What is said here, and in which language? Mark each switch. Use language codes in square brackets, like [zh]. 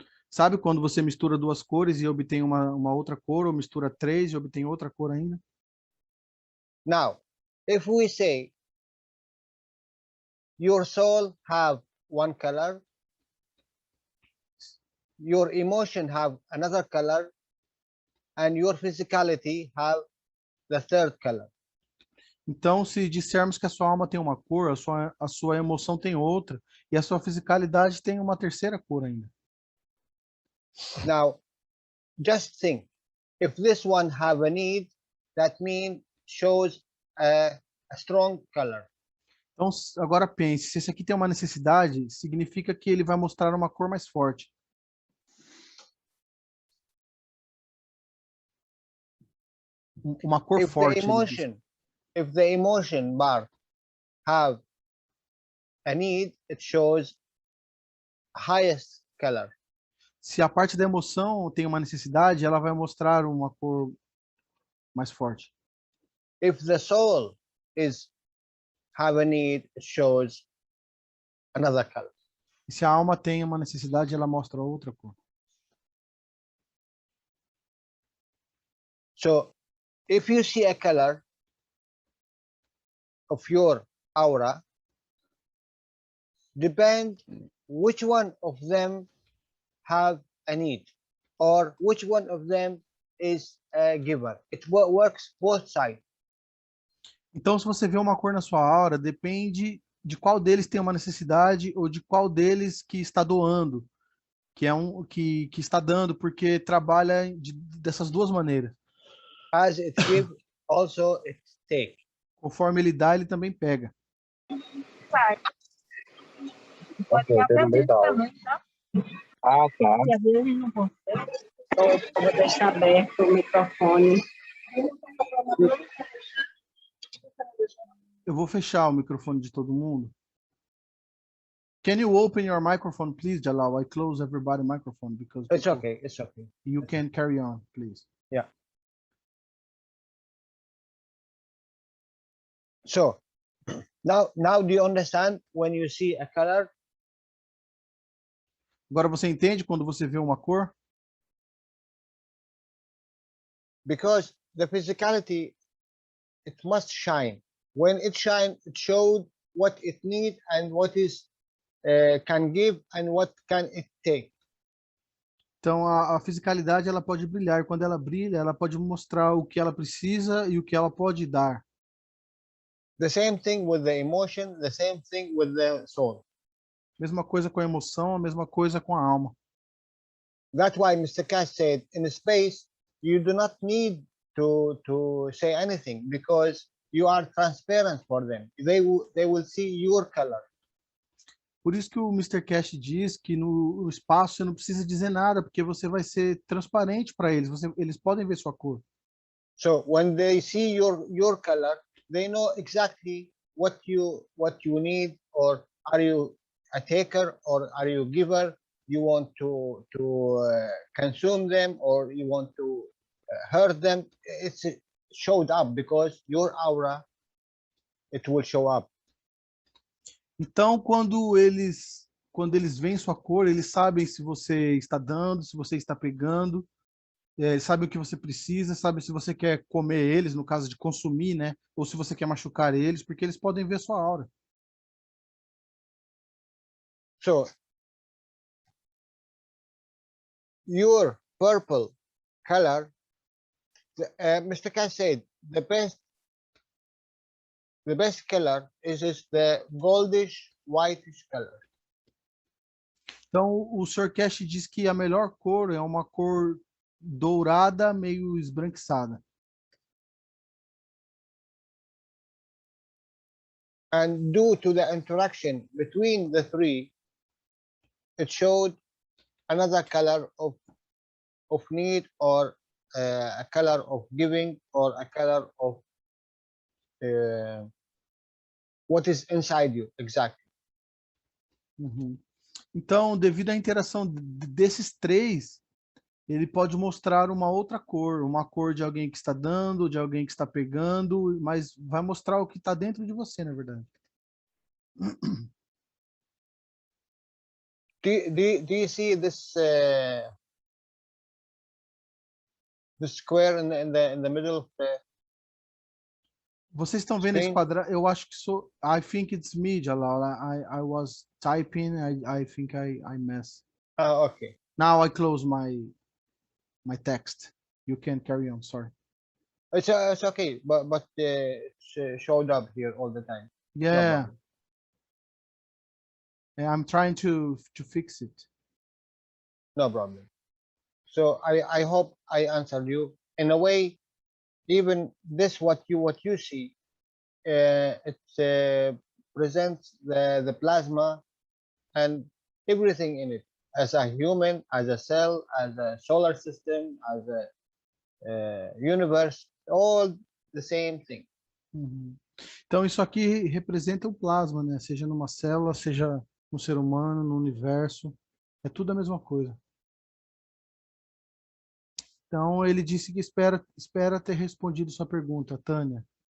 [pt] Sabe quando você mistura 2 cores e obtém uma outra cor, ou mistura 3 e obtém outra cor ainda? [en] Now, if we say your soul have 1 color, your emotion have another color, and your physicality have the 3rd color. [pt] Então, se dissermos que a sua alma tem uma cor, a sua emoção tem outra, e a sua fisicalidade tem uma 3ª cor ainda. [en] Now, just think, if this one have a need, that mean shows a strong color. [pt] Então, agora pense, se esse aqui tem uma necessidade, significa que ele vai mostrar uma cor mais forte. Uma cor [en] If the [pt] forte. ele diz. [en] emotion, if the emotion bar have a need, it shows highest color. [pt] Se a parte da emoção tem uma necessidade, ela vai mostrar uma cor mais forte. [en] If the soul is have a need, it shows another color. [pt] E se a alma tem uma necessidade, ela mostra outra cor. [en] So if you see a color of your aura, depend which one of them have a need or which one of them is a giver. It works both sides. [pt] Então, se você vê uma cor na sua aura, depende de qual deles tem uma necessidade ou de qual deles que está doando, que é que está dando, porque trabalha dessas duas maneiras. [en] As it gives, also it takes. [pt] Conforme ele dá, ele também pega. Vai. Pode ir até dentro também, tá? Ah, tá. E às vezes não vou. Eu vou deixar aberto o microfone. Eu vou fechar o microfone de todo mundo. [en] Can you open your microphone, please, Jalal? I close everybody's microphone because It's people- okay. It's okay. You can carry on, please. Yeah. So now do you understand when you see a color? [pt] Agora você entende quando você vê uma cor? [en] Because the physicality, it must shine. When it shines, it shows what it needs and what is can give and what can it take. [pt] Então, a fisicalidade ela pode brilhar. Quando ela brilha, ela pode mostrar o que ela precisa e o que ela pode dar. [en] The same thing with the emotion, the same thing with the soul. [pt] Mesma coisa com a emoção, a mesma coisa com a alma. [en] That's why Mr. Cash said, in space, you do not need to say anything because you are transparent for them. They will see your color. [pt] Por isso que o Mr. Cash diz que no espaço você não precisa dizer nada, porque você vai ser transparente para eles. Eles podem ver sua cor. [en] So when they see your color, they know exactly what you need, or are you a taker or are you a giver? You want to consume them or you want to hurt them. It's showed up because your aura, it will show up. [pt] Então, quando eles veem sua cor, eles sabem se você está dando, se você está pegando, sabem o que você precisa, sabem se você quer comer eles, no caso de consumir, né? Ou se você quer machucar eles, porque eles podem ver sua aura. [en] So your purple color, Mr. Cash said, the best color is the goldish whitish color. [pt] Então, o Sr. Cash diz que a melhor cor é uma cor dourada, meio esbranquiçada. [en] And due to the interaction between the three, it showed another color of need, or a color of giving, or a color of what is inside you exactly. Uhum. [pt] Então, devido à interação desses três, ele pode mostrar uma cor de alguém que está dando, de alguém que está pegando, mas vai mostrar o que está dentro de você, na verdade. [en] Do you see this this square in the middle of the... [pt] Vocês estão vendo esse [en] Screen? [pt] quadrado? Eu acho que sou. [en] I think it's me, Jalal. I was typing. I think I messed. Okay. Now I close my text. You can carry on. Sorry. It's okay, but it's showed up here all the time. No Yeah. problem. I'm trying to fix it. No problem. So I hope I answered you in a way. Even this, what you see, it's presents the plasma and everything in it, as a human, as a cell, as a solar system, as a universe, all the same thing. Uhum. [pt] Então, isso aqui representa o plasma, né? Seja numa célula, seja no ser humano, no universo. É tudo a mesma coisa. Então, ele disse que espera ter respondido sua pergunta, Tânia.